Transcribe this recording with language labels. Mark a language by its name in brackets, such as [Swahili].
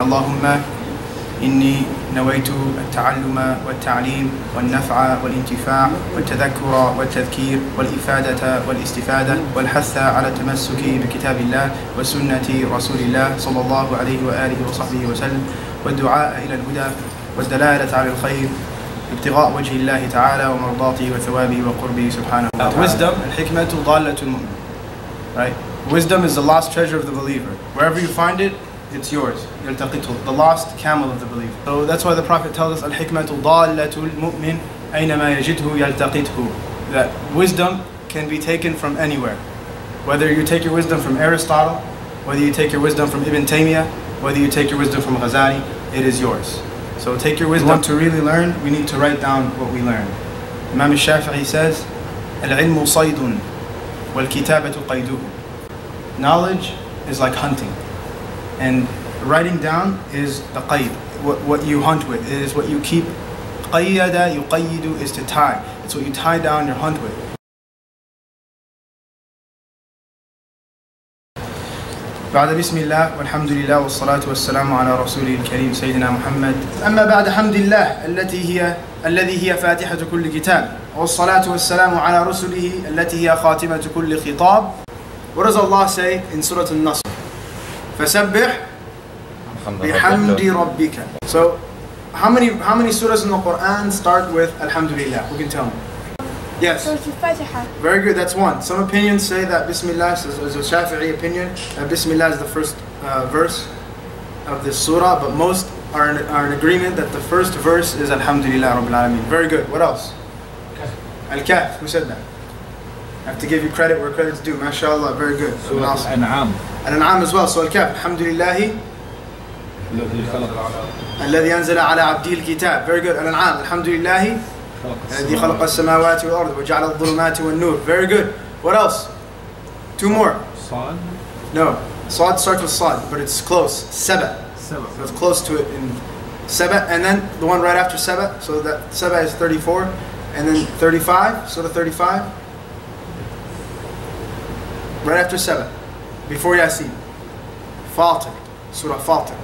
[Arabic] اللهم إني نويت التعلم والتعليم والنفع والانتفاع والتذكر والتذكير والإفادة والاستفادة والحث على التمسك بكتاب الله وسنة رسول الله صلى الله عليه وآله وصحبه وسلم والدعاء إلى الهدى والدلالة على الخير ابتغاء وجه الله تعالى ومرضاته وثوابه وقربه سبحانه وتعالى. [English] Wisdom, [Arabic] الحكمة ضالة المؤمن. [English] Right? Wisdom is the lost treasure of the believer. Wherever you find it, it's yours. [Arabic] يلتقطه, [English] the lost camel of the believer. So that's why the Prophet tells us [Arabic] الحكمة ضالة المؤمن أينما يجده يلتقطه. [English] That wisdom can be taken from anywhere. Whether you take your wisdom from Aristotle, whether you take your wisdom from Ibn Taymiyyah, whether you take your wisdom from Al-Ghazali, it is yours. So take your wisdom. To really learn, we need to write down what we learn. Imam Shafi'i says, [Arabic] العلم صيد والكتابة قيده. [English] Knowledge is like hunting, and writing down is the qayd, what you hunt with. It is what you keep. [Arabic] قيد يقيد [English] is to tie. It's what you tie down your hunt with. [Arabic] بعد بسم الله والحمد لله والصلاة والسلام على رسوله الكريم سيدنا محمد. أما بعد حمد الله الذي هي فاتحة كل كتاب، والصلاة والسلام على رسله التي هي خاتمة كل خطاب. [English] What does Allah say in Surah Al-Nasr? [Arabic] فسبح بحمد ربك. [English] So how many surahs in the Quran start with Alhamdulillah? Who can tell me? Yes. Very good, that's one. Some opinions say that Bismillah is a Shafi'i opinion, that Bismillah is the first verse of this surah, but most are in agreement that the first verse is Alhamdulillah Rabbil Alameen. Very good. What else? Al-Kahf. Who said that? I have to give you credit where credit's due. MashaAllah, very good. Awesome. Al-An'am. Al-An'am as well. So Al-Kahf. Alhamdulillahi [Arabic] الذي أنزل على عبده الكتاب. [English] Very good. Al-An'am. Alhamdulillahi [Arabic] الذي خلق السماوات والأرض وجعل الظلمات والنور. [English] Very good. What else? Two more. Sad? No. Sad starts with Sad, but it's close. Saba. So it's close to it in Saba. And then the one right after Saba. So that Saba is 34. And then 35. Surah 35. Right after Saba. Before Yasin. Fatir. Surah Fatir.